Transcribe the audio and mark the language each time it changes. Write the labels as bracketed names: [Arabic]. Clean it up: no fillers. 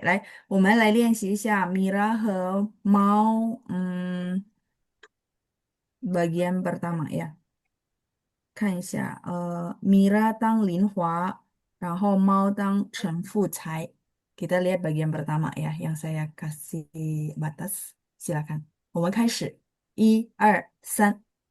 [Chinese] 来，我们来练习一下米拉和猫， [Indonesian] bagian pertama ya. [Chinese] 看一下，米拉当林华，然后猫当陈富才。 [Indonesian] Kita lihat bagian pertama ya, yang saya kasih batas. [Chinese] Silakan，我们开始，一二三。